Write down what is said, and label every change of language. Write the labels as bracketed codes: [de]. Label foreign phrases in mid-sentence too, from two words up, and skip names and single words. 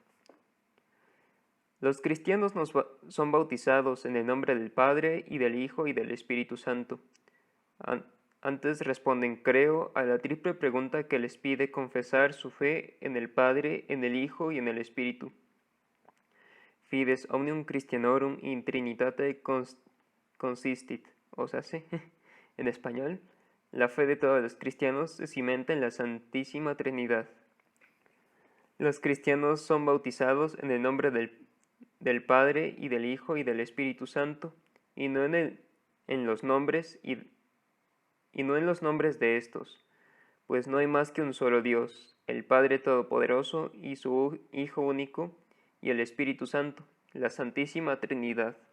[es] Los cristianos son bautizados en el nombre del Padre, y del Hijo, y del Espíritu Santo. Antes responden creo a la triple pregunta que les pide confesar su fe en el Padre, en el Hijo y en el Espíritu. [la] Fides omnium Christianorum in Trinitate consistit, [es] o sea, sí, en español, la fe de todos los cristianos se cimenta en la Santísima Trinidad. Los cristianos son bautizados en el nombre del Padre y del Hijo y del Espíritu Santo, y no en los nombres y no en los nombres de estos, pues no hay más que un solo Dios, el Padre Todopoderoso y su Hijo único, y el Espíritu Santo, la Santísima Trinidad.